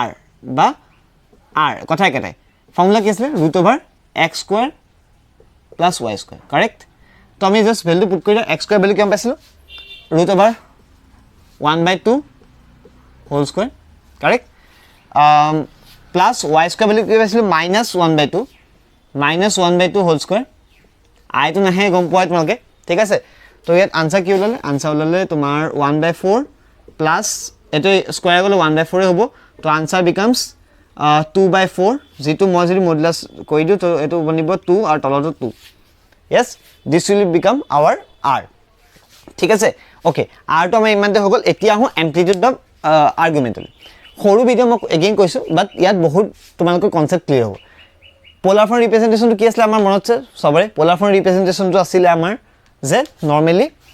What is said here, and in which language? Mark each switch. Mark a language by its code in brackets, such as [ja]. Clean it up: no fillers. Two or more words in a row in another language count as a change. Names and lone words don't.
[as] r কথা একেটাই ফৰ্মুলা কি আছিল √x [en] square plus y square correct [as] তো আমি [en] just value put [as] কৰিলে [en] x square [as] ভ্যালু কিমান পাইছিলো √1/2 [en] whole square correct plus y square [as] ভ্যালু কি পাইছিলো -1/2 [en] whole square [as] i তো নাহে গম পোৱা তোমালোকে ঠিক আছে তো ইয়াত আনসাৰ কি ওলালে আনসাৰ ওলালে তোমাৰ 1/4 প্লাস এটো স্কয়াৰ গলে 1/4 হ'ব তো [en] answer becomes [as] 2/4 যেটো মই যদি মডুলাস কৰি দিও তো এটো বনিব 2 আৰু তলটো 2 [en] yes this will become our r [as] ঠিক আছে ওকে r তো আমি ইমানতে হৈ গল এতিয়া আহো [en] amplitude of argument [as] সৰু ভিডিও মই এগেইন কৈছো বাট ইয়াত বহুত তোমালোকৰ [en] concept clear [as] হ'ব [en] polar form representation-টো [as] কি আছিল আমাৰ মনত আছে সবৰে [en] polar form representation-টো [as] আছিল আমাৰ যে নরমালি